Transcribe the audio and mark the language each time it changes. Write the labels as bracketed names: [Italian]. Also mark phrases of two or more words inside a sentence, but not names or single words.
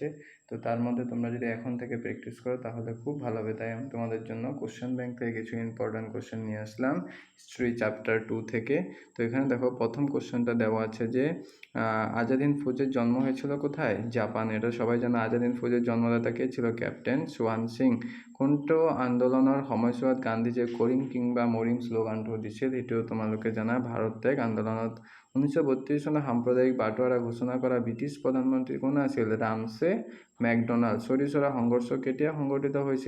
[Bangla] তো তার মধ্যে তোমরা যদি এখন থেকে প্র্যাকটিস করো তাহলে খুব ভালো হবে। তাই আমি তোমাদের জন্য [English] question bank [Bangla] থেকে কিছু [English] important question [Bangla] নিয়ে আসলাম [English] history chapter [Bangla] 2 থেকে। তো এখানে দেখো, প্রথম কোশ্চেনটা দেওয়া আছে যে আজাদ হিন্দ ফৌজের জন্ম হয়েছিল কোথায়? জাপান। এটা সবাই জানে। আজাদ হিন্দ ফৌজের জন্মদাতা কে ছিল? ক্যাপ্টেন সোয়ান সিং। [Assamese] কোনটো আন্দোলনের সময়ছোৱাত গান্ধীজীয়ে কৰিম কিংবা মৰিম শ্লোগানটো দিছিল? এটাও তোমালোকে জানা। ভাৰত ত্যাগ আন্দোলনত 1932 চনত সাম্প্ৰদায়িক বাটোৱাৰা ঘোষণা কৰা ব্ৰিটিছ প্ৰধানমন্ত্ৰী কোন আছিল? ৰামছে মেকডোনাল্ড। চৌৰি সংঘৰ্ষ কেতিয়া সংঘটিত হৈছিল?